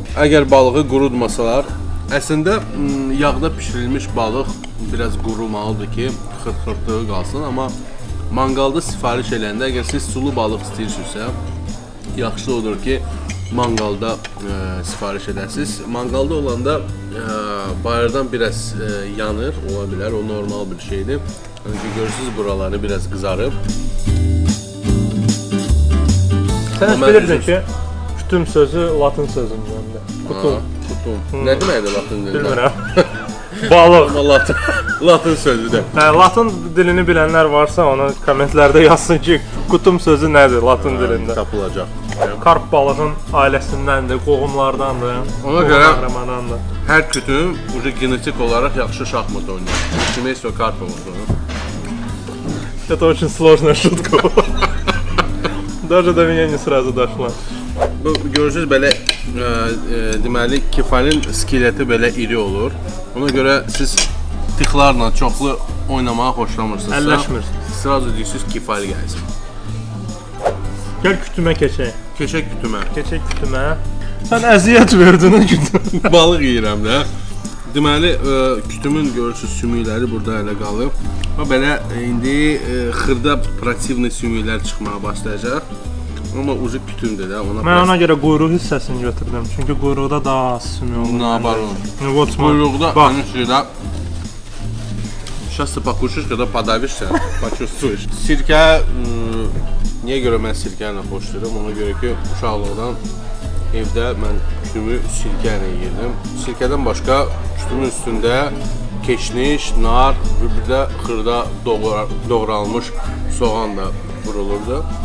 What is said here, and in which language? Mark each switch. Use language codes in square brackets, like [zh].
[az] Əgər balığı qurutmasalar, əslində yağda bişirilmiş balıq biraz qurumalıdır ki, xırt-xırtlığı qalsın, amma manqalda sifariş edəndə əgər siz sulu balıq istəyirsinizsə, yaxşı odur ki, manqalda sifariş edəsiniz. Manqalda olanda bayırdan biraz yanır, ola bilər, o normal bir şeydir. Görürsünüz buraları biraz qızarıb. Sən heç bilirdin ki, kütüm sözü latın sözündəndir. Kutum. Nə deməkdir latın dilində? Bilmirəm. Balıq. Amma latın sözüdür. Hə, latın dilini bilənlər varsa ona kommentlərdə yazsın ki, kutum sözü nədir latın dilində. Tapılacaq. Karp balığın ailəsindəndir, qohumlardandır. Ona görə hər kütüm genetik olaraq yaxşı şahmat oynayır. [ru] Семейство Карповых. Это очень сложная шутка. Даже до меня не сразу дошла. [az] Bu görürsüz belə deməli kefalin skeleti belə iri olur. Ona görə siz tıxlarla çoxlu oynamağı xoşlamırsınız. Əlləşmirsiniz. Sırası deyirsiniz kefal gəlsin. Gəl kütümə keçək. Keçək kütümə. Keçək kütümə. Sən əziyyət verdin o kütümə. Balıq yeyirəm də. Deməli kütümün görürsüz sümükləri burada elə qalıb. Və belə indi xırda protivni sümüklər çıxmağa başlayacaq. Amma ucu kütümdür də. Mən ona görə quyruq hissəsini götürdüm. Çünki quyruqda daha az sümük olur. Nabarun. Quyruqda [ru] они всегда. Сейчас ты покушаешь, когда подавишься, почувствуешь. [az] Sirkə niyə görə mən sirkə ilə xoşlayıram? Ona görə ki, uşaqlıqdan evdə mən kütümü sirkə ilə yedim. Sirkədən başqa kütümün üstündə keşniş, nar və bir də xırda doğralmış soğan da vurulurdu.